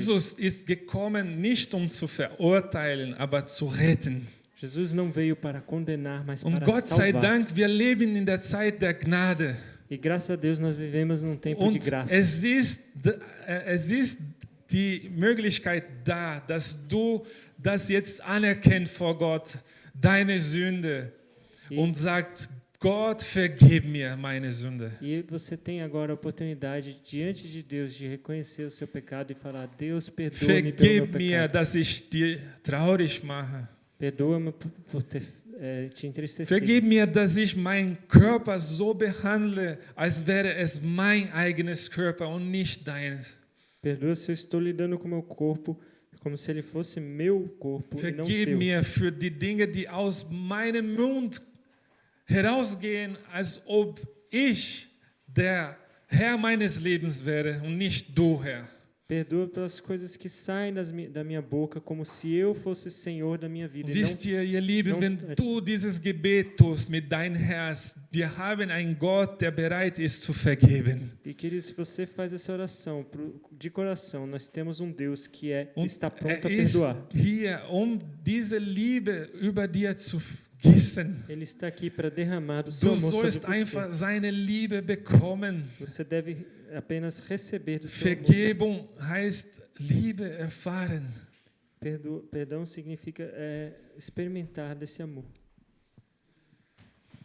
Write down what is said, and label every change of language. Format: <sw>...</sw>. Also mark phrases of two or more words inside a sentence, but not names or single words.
<de>Jesus ist gekommen, nicht um zu verurteilen, aber zu retten.</de> <pt>Jesus não veio para condenar, mas</pt> <de>Und</de> <pt>para</pt> <de>Gott sei</de> <pt>salvar.</pt> <de>Dank, wir leben in der Zeit der Gnade.</de> <pt>E graças a Deus nós vivemos num tempo de</pt> <de>Und</de> <pt>graça.</pt> <de>es ist die Möglichkeit da, dass du das jetzt anerkennst vor Gott, deine Sünde, und sagst, Gott, vergib mir meine Sünde.</de> <pt>E você tem agora a oportunidade, diante de Deus, de reconhecer o seu pecado e falar, Deus, perdoa-me pelo meu</pt> <de>Vergib mir,</de> <pt>pecado.</pt> <de>dass ich dir traurig mache.</de> <pt>Perdoa-me por ter te entristecido.</pt> <de>Vergib mir, dass ich meinen Körper so behandle, als wäre es mein eigenes Körper und nicht deines.</de> <pt>Perdoa se eu estou lidando com o meu corpo como se ele fosse meu corpo e não</pt> <de>Vergib</de> <pt>teu.</pt> <de>mir für die Dinge, die aus meinem Mund herausgehen, als ob ich der Herr meines Lebens wäre und nicht du, Herr.</de> <pt>Perdoa pelas coisas que saem da minha boca como se eu fosse Senhor da minha vida.</pt> <de>Wisst ihr, ihr Lieben,</de> <pt>não-</pt> <de>wenn du dieses Gebet tust mit deinem Herz, wir haben einen Gott, der bereit ist zu vergeben.</de> <pt>E querido, se você faz essa oração de coração, nós temos um Deus que</pt> <de>Und</de> <pt>está pronto a</pt> <de>er ist</de> <pt>perdoar.</pt> <de>hier, um diese Liebe über dir zu gießen.</de> <pt>Ele está aqui para derramar do seu</pt> <de>Du</de> <pt>amor</pt> <de>sollst</de> <pt>sobre</pt> <de>einfach</de> <pt>você.</pt> <de>seine Liebe bekommen.</de> <pt>Você deve apenas receber do seu amor.</pt> <de>Vergebung heißt Liebe erfahren.</de> <pt>Perdão significa experimentar desse amor.</pt>